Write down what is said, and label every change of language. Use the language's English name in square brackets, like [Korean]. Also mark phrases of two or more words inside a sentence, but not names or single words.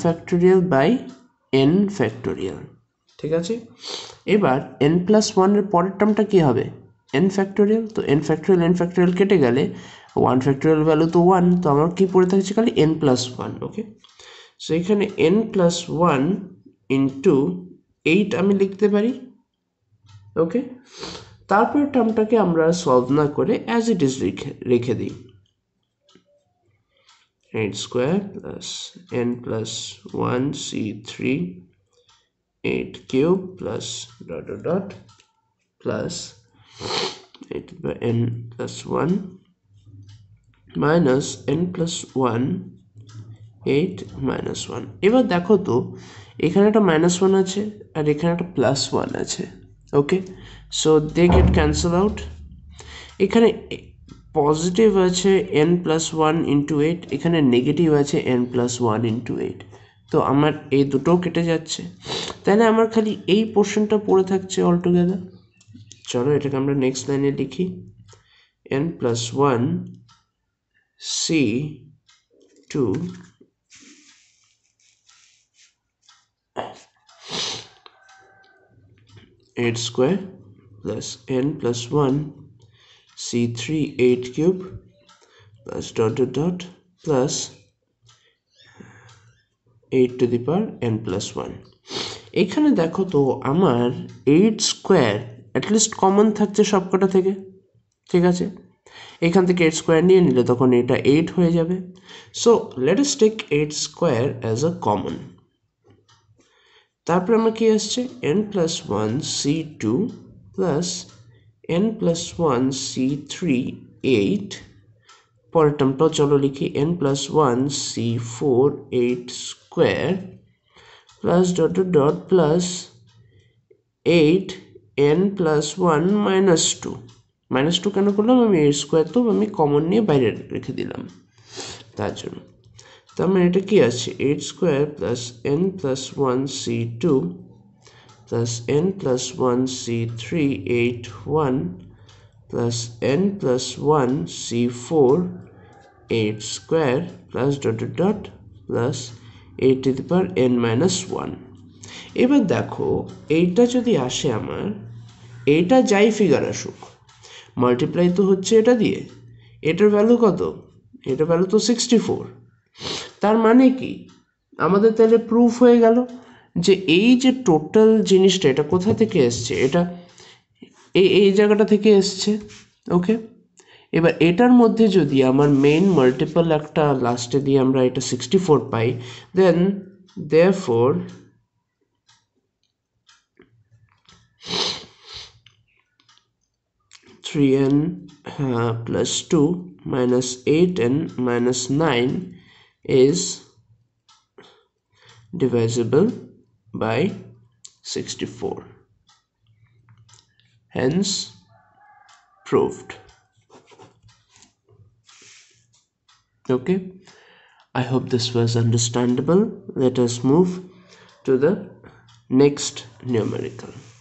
[English] factorial by n factorial [Bangla] ঠিক আছে এবার [English] n plus 1 [Bangla] এর পরের টার্মটা কি হবে [English] n factorial [Bangla] তো [English] n factorial [Bangla] কেটে গেলে 1 factorial ভ্যালু তো 1 তো আমার কি পড়ে থাকছে খালি [English] n plus 1 okay so [Bangla] এখানে [English] n plus 1 into 8 [Bangla] আমি লিখতে পারি ওকে তারপর টার্মটাকে আমরা সলভ না করে [English] as it is [Bangla] রেখে দিই [English] 8 square plus n plus 1 c3 8 cube plus dot dot dot plus 8 by n plus 1 minus n plus 1 8 minus 1 [Bangla] এবার দেখো তো এখানে একটা -1 আছে আর এখানে একটা +1 আছে [English] okay so they get cancel out [Bangla] এখানে পজিটিভ আছে [English] n plus 1 into 8 [Bangla] এখানে নেগেটিভ আছে [English] n plus 1 into 8 [Bangla] তো আমার এই দুটো কেটে যাচ্ছে তাহলে আমার খালি এই পোরশনটা পড়ে থাকছে [English] all together [Bangla] চলো এটাকে আমরা [English] next line [Bangla] লিখি [English] n plus 1 c2 8 square plus n plus 1 c3 8 cube plus dot dot dot plus 8 to the power n plus 1 [Bangla] এখানে দেখো তো আমার 8 [English] square at least common [Bangla] থাকছে সবকটা থেকে ঠিক আছে এখান থেকে 8 স্কয়ার নিয়ে নিলে তখন এটা 8 হয়ে যাবে [English] so let us take 8 square as a common [Bangla] তারপর আমরা কি আসছে [English] n plus 1 c2 plus n plus 1 c3 8 [Bangla] পরের টার্মটাও চলো লিখি [English] n plus 1 c4 8 square plus dot dot dot plus 8 n plus 1 minus 2 minus 2 [Bangla] কেন করলাম আমি 8 স্কয়ার তো আমি কমন নিয়ে বাইরে রেখে দিলাম তার জন্য তার মানে এটা কি আছে [English] 8 square plus n plus 1 c2 plus n plus 1 c3 8 1 plus n plus 1 c4 8 square plus dot dot dot plus 8 to the power n minus 1 এবার দেখো এইটা যদি [Bangla] আসে আমার এইটা যাই ফিগার আসুক মাল্টিপ্লাই তো হচ্ছে এটা দিয়ে এটার ভ্যালু কত এটার ভ্যালু তো 64 তার মানে কি আমাদের তাহলে প্রুফ হয়ে গেল যে এই যে টোটাল জিনিসটা এটা কোথা থেকে এসছে এটা এই জায়গাটা থেকে এসছে ওকে এবার এটার মধ্যে যদি আমার [English] main multiple [Bangla] একটা লাস্টে দিয়ে আমরা এটা 64 পাই [English] then therefore three n plus 2 minus 8n minus 9 is divisible by 64 hence proved okay I hope this was understandable let us move to the next numerical